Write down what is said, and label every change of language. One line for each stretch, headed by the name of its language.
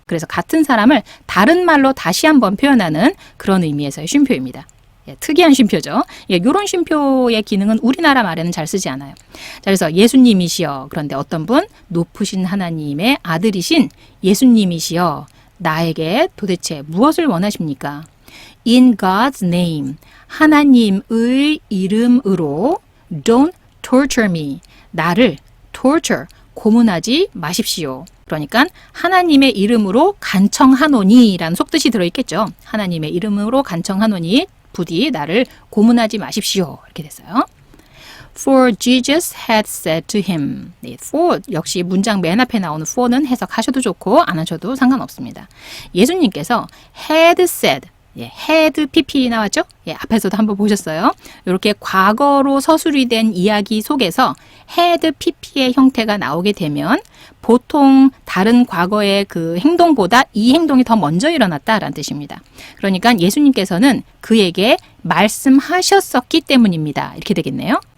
Korean: 그래서 같은 사람을 다른 말로 다시 한번 표현하는 그런 의미에서의 쉼표입니다. 예, 특이한 쉼표죠. 예, 이런 쉼표의 기능은 우리나라 말에는 잘 쓰지 않아요. 자, 그래서 예수님이시여. 그런데 어떤 분? 높으신 하나님의 아들이신 예수님이시여. 나에게 도대체 무엇을 원하십니까?
English: In God's name.
Korean: 하나님의 이름으로
English: don't torture me.
Korean: 나를 torture, 고문하지 마십시오. 그러니까 하나님의 이름으로 간청하노니라는 속뜻이 들어있겠죠. 하나님의 이름으로 간청하노니 부디 나를 고문하지 마십시오. 이렇게 됐어요.
English: For Jesus had said to him.
Korean: 네, for 역시 문장 맨 앞에 나오는 for는 해석하셔도 좋고 안 하셔도 상관없습니다. 예수님께서
English: had said.
Korean: 예, had pp 나왔죠? 예, 앞에서도 한번 보셨어요. 이렇게 과거로 서술이 된 이야기 속에서 had pp의 형태가 나오게 되면 보통 다른 과거의 그 행동보다 이 행동이 더 먼저 일어났다라는 뜻입니다. 그러니까 예수님께서는 그에게 말씀하셨었기 때문입니다. 이렇게 되겠네요.